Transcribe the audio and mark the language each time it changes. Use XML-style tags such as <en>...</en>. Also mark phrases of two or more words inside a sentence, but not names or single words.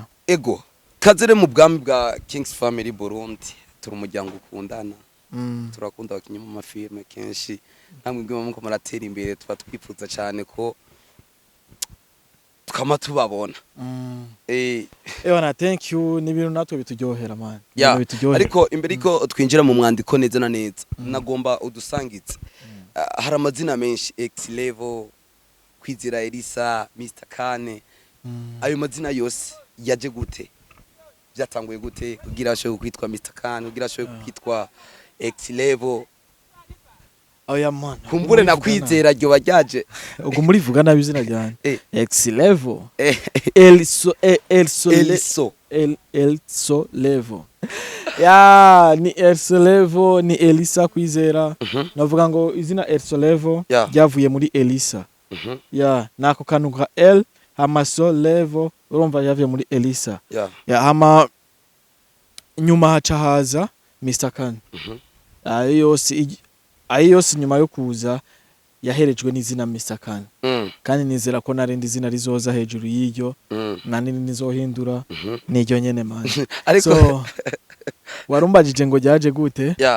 <rn>ego kazere mu bwami bwa Kings Family Burundi turi umuryango ukundana turakunda abakinyi mu mafilme kenshi namwe bwo muko muratera imbere tuba twifuza cyane ko tukama tubabona na</rn> <en>thank you</en> <rn>n'ibintu natwe bituryohera man</rn> <en>yeah.</en> <rn>Ariko imbere ko twinjira mu mwandiko neza na neza nagomba udusangitse hari amazina menshi X level Kwizera Elisa Mr Kane ayo mazina yose yaje gute byatanguye gute kugira asho kwitwa Mr Kane kugira asho kwitwa X level oya man kumbure na Kwizera ryo bajyaje ubwo muri vuga nabi izina ryane X level Elso level ya ni Elso level ni Elisa Kwizera navuga ngo izina Elso level ryavuye muri Elisa ya nako kantu ka L hamaso level urumva yavuye muri Elisa ya hama nyuma haca haza Mr Kane ayo yose nyuma yo kuza yaherejwe n'izina Mr Kane kandi nizera ko narindi izina rizoza hejuru y'iryo nanini nizohindura n'iryo nyene man ariko warumbajije ngo ryaje gute</rn>